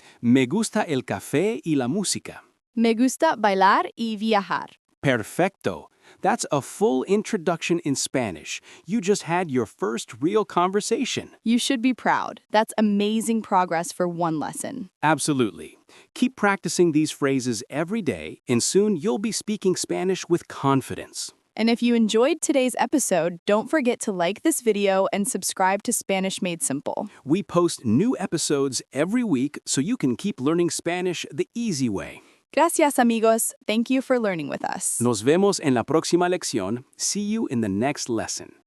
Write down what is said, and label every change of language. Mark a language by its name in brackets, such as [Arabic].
[Spanish] Me gusta el café y la música. Me gusta bailar y viajar. Perfecto. [English] That's a full introduction in Spanish. You just had your first real conversation. You should be proud. That's amazing progress for one lesson. Absolutely. Keep practicing these phrases every day, and soon you'll be speaking Spanish with confidence. And if you enjoyed today's episode, don't forget to like this video and subscribe to Spanish Made Simple. We post new episodes every week so you can keep learning Spanish the easy way. [Spanish] Gracias, amigos. [English] Thank you for learning with us. [Spanish] Nos vemos en la próxima lección. [English] See you in the next lesson.